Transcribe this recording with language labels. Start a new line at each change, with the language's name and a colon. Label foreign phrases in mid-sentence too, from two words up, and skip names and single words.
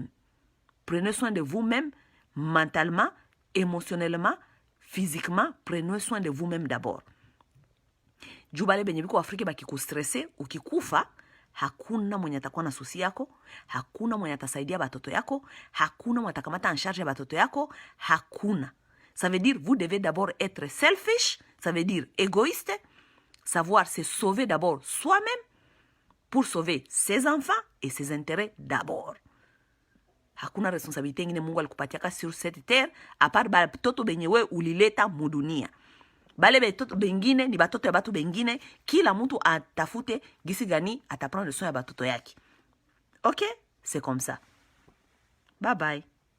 French: Prenez soin de vous-même mentalement, émotionnellement, physiquement. Prenez soin de vous-même d'abord.
Swahili: Jubale benye biko Afrika bakikustresse, ukikufa, hakuna mwenye atakuwa na susi yako, hakuna mwenye atasaidia batoto yako, hakuna mwenye atakamata
French: en charge
Swahili: ya batoto yako, hakuna.
French: Ça veut dire, vous devez d'abord être selfish, ça veut dire égoïste, savoir se sauver d'abord soi-même pour sauver ses enfants et ses intérêts d'abord.
Swahili: Hakuna responsabilité ngine Mungu alikupatiaka
French: sur cette terre, à part
Swahili: batoto benye we ulileta mudunia. Bale batoto bengine, ni batoto ya batu bengine, kila mtu atafute gisi gani ataprendre soin ya batoto yake.
French: Ok? C'est comme ça. Bye bye.